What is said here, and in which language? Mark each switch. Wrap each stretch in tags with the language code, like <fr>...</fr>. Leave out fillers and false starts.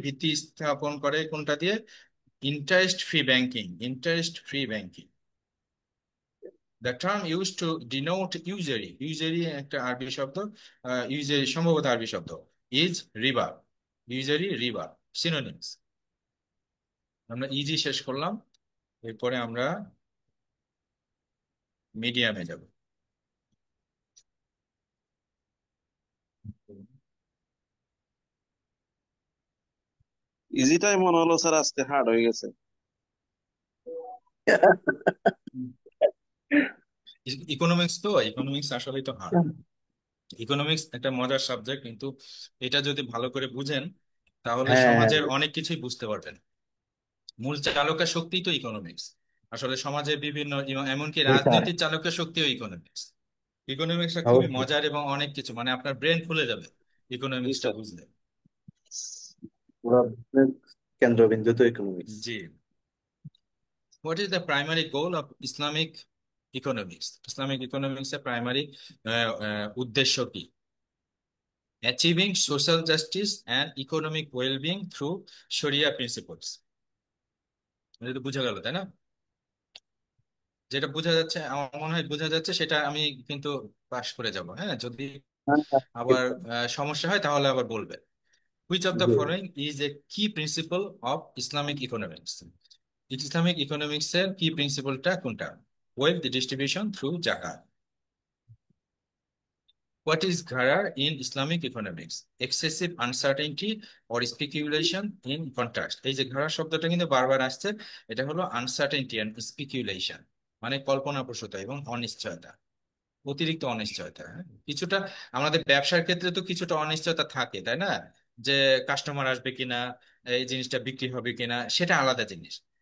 <bn>ভিত্তি স্থাপন করে কোনটা দিয়ে? Interest free banking.</bn> <en>Interest free banking. The term used to denote usury, usury</en> <bn>একটা আরবি শব্দ,</bn> <en>usury</en> <bn>সম্ভবত আরবি শব্দ,</bn> <en>is riba. Usury, riba, synonyms.</en> <bn>আমরা ইজি শেষ করলাম, এরপরে আমরা মিডিয়ামে যাব। ইজিটাই মনে হলো স্যার আজকে হার্ড হয়ে গেছে। ইকোনমিক্স তো, ইকোনমিক্স আসলে তো হার্ড। ইকোনমিক্স একটা মজার সাবজেক্ট, কিন্তু এটা যদি ভালো করে বুঝেন তাহলে হ্যাঁ, সমাজের অনেক কিছুই বুঝতে পারবেন। মূল চালকের শক্তি তো ইকোনমিক্স। আসলে সমাজের বিভিন্ন এমনকি ওইটাই রাজনীতির চালকের শক্তিও ইকোনমিক্স। ইকোনমিক্সটা খুবই অবশ্যই। মজার এবং অনেক কিছু, মানে আপনার ব্রেন খুলে যাবে জি ইকোনমিক্সটা স্যার। বুঝলে। পুরো কেন্দ্রবিন্দু তো economics. G.</bn> <en>What is the primary goal of Islamic economics?</en> <bn>Islamic economics এর প্রাইমারি উদ্দেশ্য কি?</bn> <en>Achieving social justice and economic well-being through Sharia principles.</en> <bn>এটা তো বোঝা গেল, তাই না? যেটা বোঝা যাচ্ছে, আমার মনে হয় বোঝা যাচ্ছে, সেটা আমি কিন্তু পাশ করে যাব। হ্যাঁ, যদি হ্যাঁ, হ্যাঁ, আবার সমস্যা হয় তাহলে আবার বলবে।</bn> <en>Which of the</en> <bn>G.</bn> <en>following is a key principle of Islamic economics?</en> <bn>Islamic economics এর কি প্রিন্সিপালটা কোনটা?</bn> <en>Wealth distribution through zakat. What is gharar in Islamic economics? Excessive uncertainty or speculation in contrast.</en> <bn>এই যে gharar শব্দটা কিন্তু বারবার আসছে, এটা হলো</bn> <en>uncertainty and speculation,</en> <bn>মানে কল্পনাপ্রসূতা এবং অনিশ্চয়তা, অতিরিক্ত অনিশ্চয়তা। হ্যাঁ? কিছুটা আমাদের ব্যবসার ক্ষেত্রে তো কিছুটা অনিশ্চয়তা থাকে, তাই না? যে কাস্টমার আসবে কিনা, এই জিনিসটা বিক্রি হবে কিনা, সেটা আলাদা জিনিস।</bn>